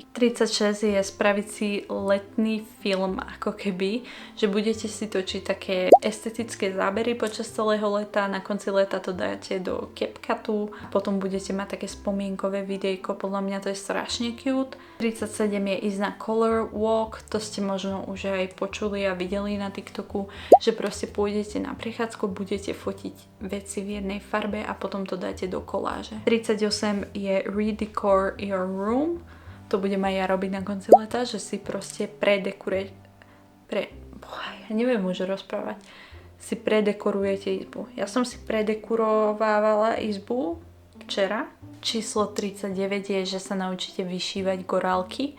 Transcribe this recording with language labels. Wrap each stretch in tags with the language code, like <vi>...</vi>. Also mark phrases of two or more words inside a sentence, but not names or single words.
<sk>36 je spraviť si letný film, ako keby, že budete si točiť také estetické zábery počas celého leta, na konci leta to dáte do CapCutu, potom budete mať také spomienkové videjko, podľa mňa to je strašne cute. 37 je ísť na</sk> <en>color walk,</en> <sk>to ste možno už aj počuli a videli na TikToku, že proste pôjdete na prechádzku, budete fotiť veci v jednej farbe a potom to dáte do koláže.</sk> <en>38 je redecor your room.</en> <sk>To budem aj ja robiť na konci leta, že si proste ja neviem už rozprávať. Si predekorujete izbu. Ja som si predekurovávala izbu včera. Číslo 39 je, že sa naučíte vyšívať korálky.</sk>